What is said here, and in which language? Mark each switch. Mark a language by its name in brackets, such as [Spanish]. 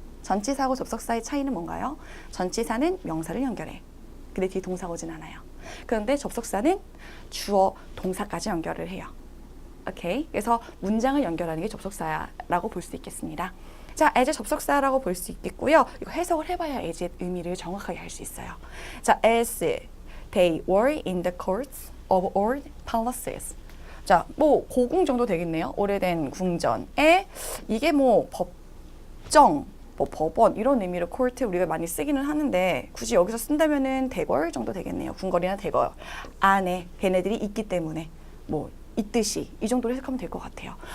[Korean] 전치사하고 접속사의 차이는 뭔가요? 전치사는 명사를 연결해. 근데 뒤에 동사가 오진 않아요. 그런데 접속사는 주어, 동사까지 연결을 해요. 오케이. 그래서 문장을 연결하는 게 접속사라고 볼 수 있겠습니다. 자, as의 접속사라고 볼 수 있겠고요. 이거 해석을 해봐야 as의 의미를 정확하게 알 수 있어요. [English] 자, as they were in the courts of old palaces. [Korean] 자, 뭐 고궁 정도 되겠네요. 오래된 궁전에 이게 뭐 법정, 뭐 법원 이런 의미로 court 우리가 많이 쓰기는 하는데 굳이 여기서 쓴다면은 대궐 정도 되겠네요. 궁궐이나 대궐 안에 걔네들이 있기 때문에 뭐 있듯이 이 정도로 해석하면 될 것 같아요.